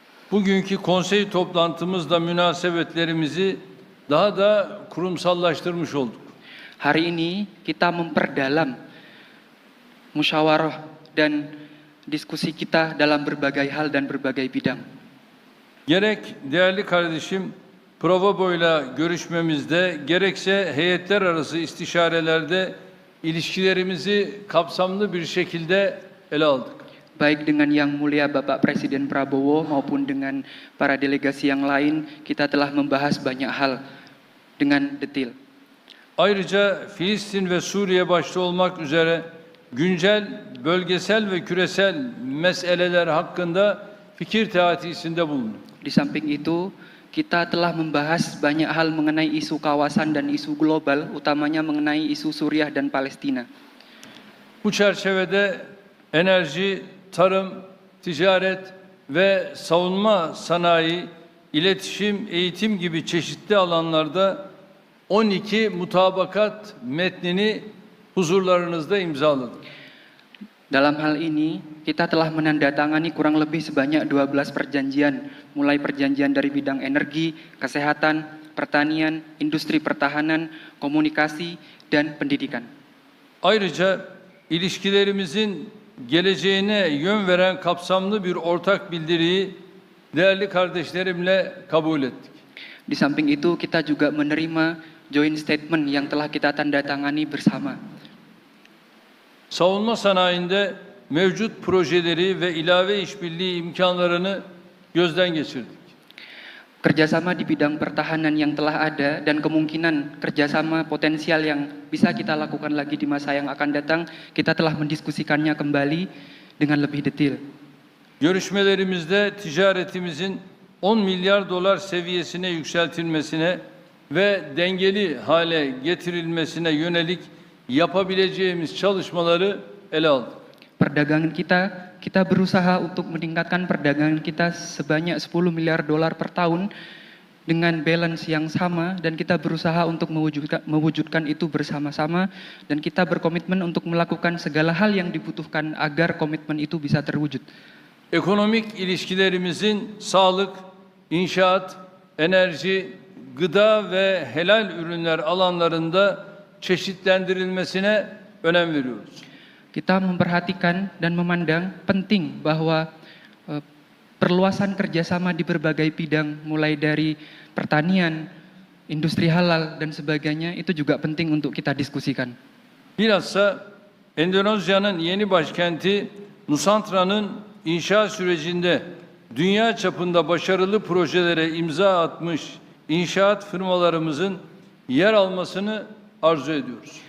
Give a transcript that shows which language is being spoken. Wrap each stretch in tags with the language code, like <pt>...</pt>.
<tr>Bugünkü konsey toplantımızla münasebetlerimizi daha da kurumsallaştırmış olduk.</tr> <id>Hari ini kita memperdalam musyawarah dan diskusi kita dalam berbagai hal dan berbagai bidang.</id> <tr>Gerek değerli kardeşim Provobo'yla görüşmemizde, gerekse heyetler arası istişarelerde ilişkilerimizi kapsamlı bir şekilde ele aldık.</tr> <id>Baik dengan Yang Mulia Bapak Presiden Prabowo maupun dengan para delegasi yang lain, kita telah membahas banyak hal dengan detail.</id> <tr>Ayrıca Filistin ve Suriye başta olmak üzere güncel, bölgesel ve küresel meseleler hakkında fikir teatisinde bulunduk.</tr> <id>Di samping itu, kita telah membahas banyak hal mengenai isu kawasan dan isu global, utamanya mengenai isu Suriah dan Palestina.</id> <tr>Bu çerçevede enerji, tarım, ticaret ve savunma sanayi, iletişim, eğitim gibi çeşitli alanlarda 12 mutabakat metnini huzurlarınızda imzaladık.</tr> <id>Dalam hal ini, kita telah menandatangani kurang lebih sebanyak 12 perjanjian, mulai perjanjian dari bidang energi, kesehatan, pertanian, industri pertahanan, komunikasi, dan pendidikan.</id> <tr>Ayrıca ilişkilerimizin geleceğine yön veren kapsamlı bir ortak bildiriyi değerli kardeşlerimle kabul ettik.</tr> <id>Di samping itu, kita juga menerima</id> <en>joint statement</en> <id>yang telah kita tandatangani bersama.</id> <tr>Savunma sanayinde mevcut projeleri ve ilave işbirliği imkanlarını gözden geçirdik.</tr> <id>Kerjasama di bidang pertahanan yang telah ada dan kemungkinan kerjasama potensial yang bisa kita lakukan lagi di masa yang akan datang, kita telah mendiskusikannya kembali dengan lebih detail.</id> <tr>Görüşmelerimizde ticaretimizin 10 milyar dolar seviyesine yükseltilmesine ve dengeli hale getirilmesine yönelik yapabileceğimiz çalışmaları ele aldık.</tr> <id>Perdagangan kita berusaha untuk meningkatkan perdagangan kita sebanyak 10 miliar dolar per tahun dengan balance yang sama dan kita berusaha untuk mewujudkan itu bersama-sama dan kita berkomitmen untuk melakukan segala hal yang dibutuhkan agar komitmen itu bisa terwujud.</id> <tr>Ekonomik ilişkilerimizin sağlık, inşaat, enerji, gıda ve helal ürünler alanlarında çeşitlendirilmesine önem veriyoruz.</tr> <id>Kita memperhatikan dan memandang penting bahwa perluasan kerjasama di berbagai bidang mulai dari pertanian, industri halal dan sebagainya itu juga penting untuk kita diskusikan.</id> <tr>Bilhassa Endonezya'nın yeni başkenti Nusantra'nın inşa sürecinde dünya çapında başarılı projelere imza atmış inşaat firmalarımızın yer almasını arzu ediyoruz.</tr>